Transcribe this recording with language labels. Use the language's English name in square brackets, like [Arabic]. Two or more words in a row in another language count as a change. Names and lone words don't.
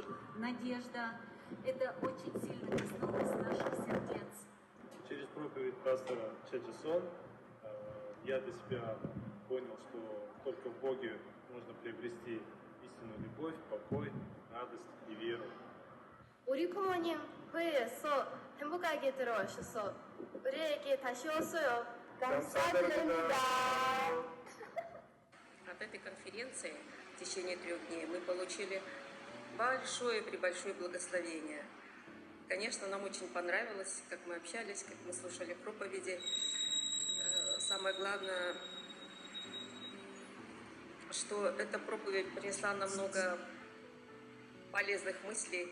[Russian] Надежда – это очень сильно коснулось наших сердец. Через проповедь пастора Чеджесон я для себя понял, что только в Боге можно приобрести истинную любовь, покой, радость и веру. [Korean] 우리 부모님 회의에서 행복하게 들어오셔서 우리에게 다시 왔어요. 감사드립니다. [Russian] От этой конференции в течение 3 дней мы получили большое благословение. Конечно, нам очень понравилось, как мы общались, как мы слушали проповеди. Самое главное, что эта проповедь принесла нам много полезных мыслей.